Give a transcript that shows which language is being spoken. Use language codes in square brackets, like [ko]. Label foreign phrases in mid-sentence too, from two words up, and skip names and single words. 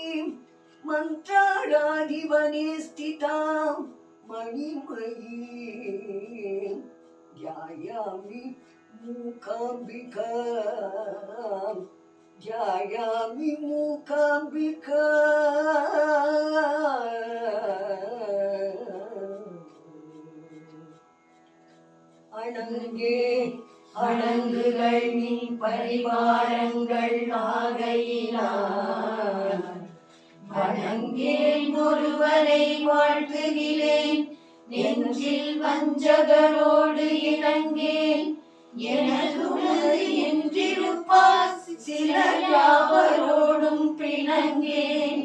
[sa] मंत्राराधिवने स्थितां मणिमयीं ध्यायामि मूकाम्बिकां ध्यायामि [ta] அணங்கே அணங்குகள் நின் பரிவாரங்கள் ஆகையினால் வணங்கேன் ஒருவரை வாழ்த்துகிறேன், நெஞ்சில் வஞ்சகரோடு இணங்கேன். எனதுணது என்றிருப்பார் சிலர் யாவரோடும் பிணங்கேன்.